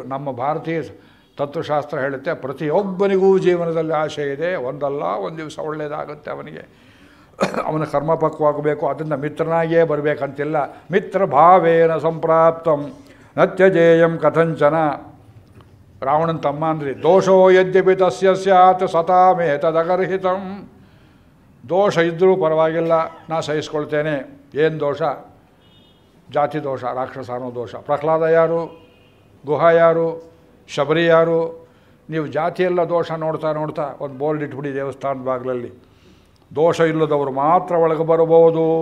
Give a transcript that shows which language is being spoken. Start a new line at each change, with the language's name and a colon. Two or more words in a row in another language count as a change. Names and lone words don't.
Kannada: ನಮ್ಮ ಭಾರತೀಯ ತತ್ವಶಾಸ್ತ್ರ ಹೇಳುತ್ತೆ ಪ್ರತಿಯೊಬ್ಬನಿಗೂ ಜೀವನದಲ್ಲಿ ಆಸೆ ಇದೆ, ಒಂದಲ್ಲ ಒಂದು ದಿವಸ ಒಳ್ಳೆಯದಾಗುತ್ತೆ ಅವನಿಗೆ. ಅವನ ಕರ್ಮಪಕ್ವಾಗಬೇಕು, ಅದರಿಂದ ಮಿತ್ರನಾಗಿಯೇ ಬರಬೇಕಂತಿಲ್ಲ.
Sanskrit: ಮಿತ್ರ ಭಾವೇನ ಸಂಪ್ರಾಪ್ತಂ ನತ್ಯಜೇಯಂ ಕಥಂಚನ.
Kannada: ರಾವಣನ ತಮ್ಮ ಅಂದ್ರಿ
Sanskrit: ದೋಷೋ ಯದ್ಯಪಿ ತಸ್ಯ ಸ್ಯಾತ್ ಸತಾಮೇ ತದಗರ್ಹಿತಂ.
Kannada: ದೋಷ ಇದ್ದರೂ ಪರವಾಗಿಲ್ಲ, ನಾ ಸಹಿಸ್ಕೊಳ್ತೇನೆ. ಏನು ದೋಷ? ಜಾತಿ ದೋಷ, ರಾಕ್ಷಸ ಅನ್ನೋ ದೋಷ. ಪ್ರಹ್ಲಾದ ಯಾರು? ಗುಹ ಯಾರು? ಶಬರಿ ಯಾರು? ನೀವು ಜಾತಿಯೆಲ್ಲ ದೋಷ ನೋಡ್ತಾ ನೋಡ್ತಾ ಒಂದು ಬೋರ್ಡ್ ಇಟ್ಬಿಡಿ ದೇವಸ್ಥಾನದ ಬಾಗಿಲಲ್ಲಿ, ದೋಷ ಇಲ್ಲದವರು ಮಾತ್ರ ಒಳಗೆ ಬರಬಹುದು.